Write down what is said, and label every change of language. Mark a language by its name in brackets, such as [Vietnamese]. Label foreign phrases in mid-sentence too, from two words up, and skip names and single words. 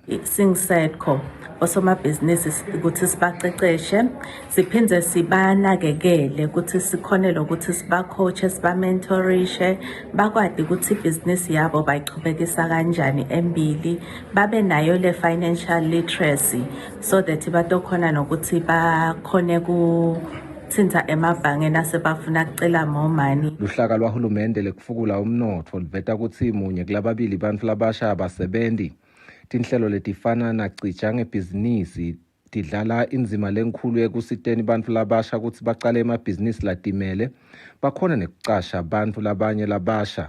[Swati] SEDCO osomabhizinisi ukuthi sibaceceshe siphindze sibanakekele ukuthi sikhonele ukuthi sibacoache sibamentorishe bakwadi ukuthi ibhizinisi yabo bayichubekisa kanjani embili babe nayo le [English] financial literacy so that [Swati] batokhona nokuthi bakhone tsinza emabhange nasebafuna kucela [English] more money. [Swati] Luhlaka lwahulumende lekufukula umnotfo liveta kutsi munye kulababili bantfu labasha abasebenzi. Tinhlelo letifana nacija ngebhizinisi tidlala indzima lenkhulu ekusiteni bantfu labasha kutsi bacale emabhizinisi latimele bakhona nekucasha bantfu labanye labasha.